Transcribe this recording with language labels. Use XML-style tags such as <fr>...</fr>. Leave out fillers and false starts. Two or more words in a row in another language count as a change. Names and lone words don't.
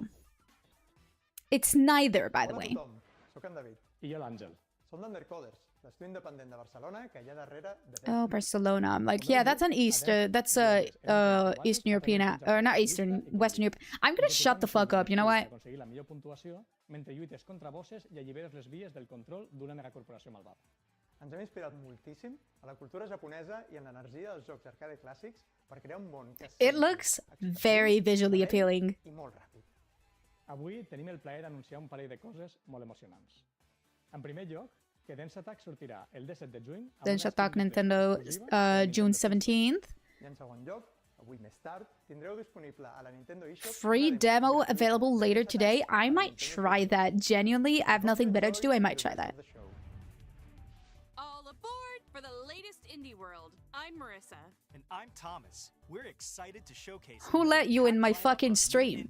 <en>It's neither, by the way. Oh, Barcelona. I'm like, yeah, that's an Eastern European, or not Eastern, Western Europe. I'm gonna shut the fuck up, you know what?</en> <ca>Ens hem inspirat moltíssim a la cultura japonesa i en l'energia dels jocs arcade clàssics per crear un món que</ca> <en>It looks very visually appealing.</en> <ca>I molt ràpid. Avui tenim el plaer d'anunciar un parell de coses molt emocionants. En primer lloc, que Dance Attack sortirà el 17 de juny.</ca> <en>Dance Attack Nintendo, June 17th.</en> <ca>I en segon lloc, avui més tard, tindreu disponible a la Nintendo eShop</ca> <en>Free demo available later today. I might try that. Genuinely, I have nothing better to do. I might try that. All aboard for the latest indie world. I'm Marissa. And I'm Thomas. We're excited to showcase Who let you in my fucking stream?</en>